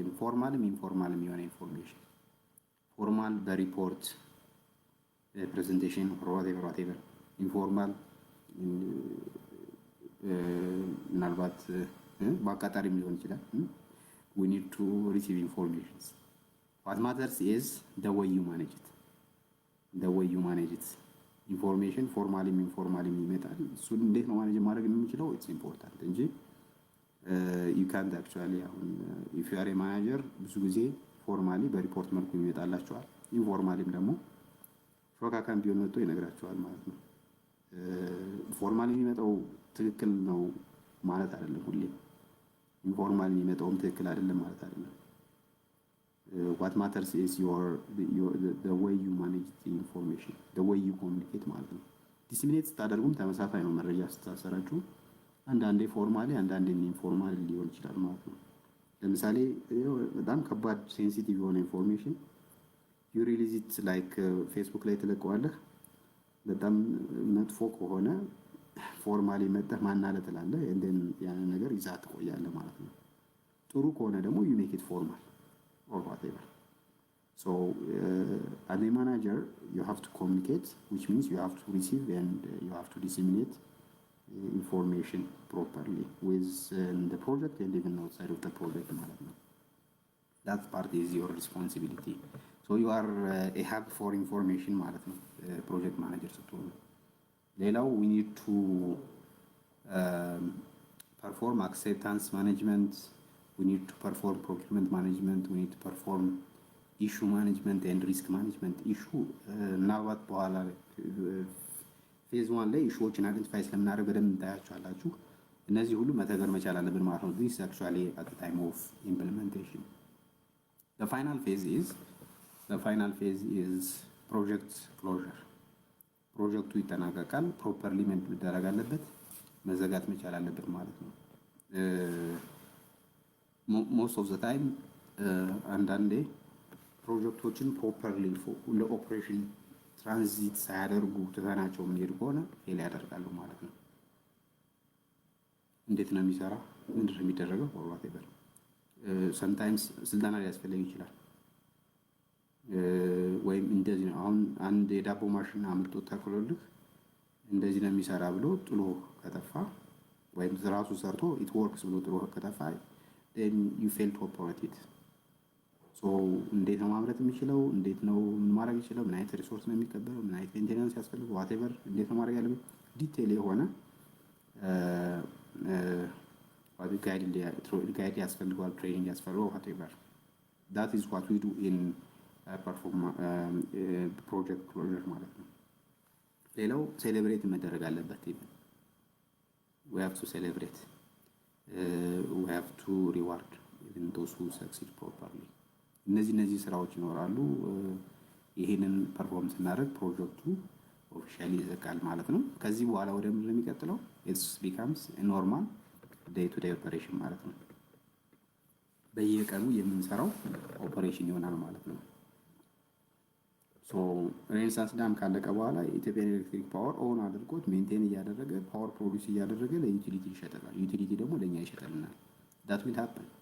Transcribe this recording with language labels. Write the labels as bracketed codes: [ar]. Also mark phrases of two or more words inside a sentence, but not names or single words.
[am] formalም informalም የሆነ information. formal በሪፖርት [en] presentation or whatever. [am] informal ምናልባት በአቃጣሪም ሊሆን ይችላል። [en] we need to receive informations. what matters is the way you manage it. [am] information formally ይመጣል። እሱን እንዴት ነው ማኔጅ ማድረግ የምንችለው [en] it's important [am] እንጂ [en] you can't actually if you are a manager [am] ብዙ ጊዜ ፎርማሊ በሪፖርት መልኩ ይመጣላችኋል። ኢንፎርማሊም ደግሞ ሾካካም ቢሆን መጥቶ ይነግራችኋል ማለት ነው። ፎርማሊ የሚመጣው ትክክል ነው ማለት አይደለም። ሁሌ ኢንፎርማሊ የሚመጣውም ትክክል አይደለም ማለት አይደለም። [en] what matters is the way you manage the information, the way you communicate [am] ማለት ነው። ዲስሚኔት ስታደርጉም ተመሳሳይ ነው። መረጃ ስታሰራጩ አንዳንዴ ፎርማሊ አንዳንዴ ኢንፎርማሊ ሊሆን ይችላል ማለት ነው። ለምሳሌ በጣም ከባድ ሴንሲቲቭ የሆነ ኢንፎርሜሽን [en] you release it like [am] ፌስቡክ ላይ ትለቀዋለህ። በጣም መጥፎ ከሆነ ፎርማሊ መጥተህ ማናለ ትላለህ እንደን ያን ነገር ይዛ ትቆያለህ ማለት ነው። ጥሩ ከሆነ ደግሞ [en] you make it formal or whatever. So as a manager you have to communicate, which means you have to receive and you have to disseminate information properly with the project and even outside of the project [am] ማለት ነው። [en] that part is your responsibility. So you are a hub for information [am] ማለት ነው ፕሮጀክት ማኔጀር ስትሆኑ። ሌላው [en] we need to perform acceptance management, we need to perform procurement management, we need to perform issue management and risk management. [am] issue ምናልባት በኋላ ፌዝ 1 ላይ ኢሹዎችን አይደንቲፋይ ስለምናደርግ በደንብ እንታያቸዋላችሁ። እነዚህ ሁሉ መተግበር መቻል አለብን ማለት ነው። [en] this actually at the time of implementation. The final phase is project closure. [am] ፕሮጀክቱ ይጠናቀቃል። ፕሮፐርሊ መደረግ አለበት፣ መዘጋት መቻል አለበት ማለት ነው። [en] most of the time [am] አንዳንዴ ፕሮጀክቶችን ፕሮፐርሊ ለኦፕሬሽን ትራንዚት ሳያደርጉ ትተናቸው የምንሄድ ከሆነ ፌል ያደርጋሉ ማለት ነው። እንዴት ነው የሚሰራ? ምንድን ነው የሚደረገው? ወርዋት ይበል sometimes ስልጠና ሊያስፈልግ ይችላል። ወይም እንደዚህ ነው። አሁን አንድ የዳቦ ማሽን አምጥቶ ተክሎልህ እንደዚህ ነው የሚሰራ ብሎ ጥሎ ከጠፋ ወይም ራሱ ሰርቶ [en] it works [am] ብሎ ጥሎ ከጠፋ [en] then you fail to operate it. [am] so እንዴት ነው ማምረት የሚችለው? እንዴት ነው ማድረግ ይችላል? ምን አይነት ሪሶርስ ነው የሚቀበለው? ምን አይነት ሜንቴናንስ ያስፈልገው? whatever እንዴት ነው ማድረግ ያለበት ዲቴል የሆነ ጋይድ ያስፈልገዋል፣ ትሬኒንግ ያስፈልገዋል whatever. [en] that is what we do in project closure [am] ማለት ነው። ሌላው ሴሌብሬት መደረግ አለበት። [en] we have to celebrate, we have to reward even those who succeed properly. [am] እነዚህ ስራዎች ይኖራሉ። ይሄንን ፐርፎርም ስናደርግ ፕሮጀክቱ ኦፊሻሊ ይዘጋል ማለት ነው። ከዚህ በኋላ ወደ ምንድን ነው የሚቀጥለው? [en] it becomes a normal day to day operation [am] ማለት ነው። በየቀኑ የምንሰራው ኦፐሬሽን ይሆናል ማለት ነው። ሶ ሬኔሳንስ ዳም ካለቀ በኋላ የኢትዮጵያን ኤሌክትሪክ ፓወር ኦን አድርጎት ሜንቴን እያደረገ ፓወር ፕሮዲስ እያደረገ ለዩቲሊቲ ይሸጠላል። ዩቲሊቲ ደግሞ ለእኛ ይሸጠልናል። [en] That will happen።